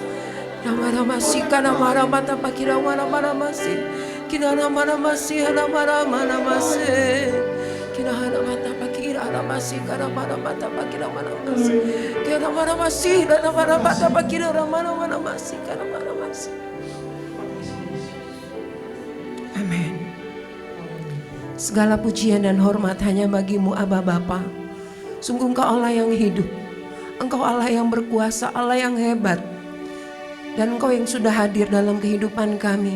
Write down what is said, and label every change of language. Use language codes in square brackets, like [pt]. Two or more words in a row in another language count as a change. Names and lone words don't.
[id] Namanamasi kana marabata bakina namanamasi. Kina namanamasi namanamase. Kina namanamata bakina namanamasi kana marabata bakina namanamasi. Kina namanamasi namanamata bakina namanamasi kana namanamasi. Amin. Segala pujian dan hormat hanya bagimu Aba Bapa. Sungguh Engkau Allah yang hidup. Engkau Allah yang berkuasa, Allah yang hebat. Dan Engkau yang sudah hadir dalam kehidupan kami.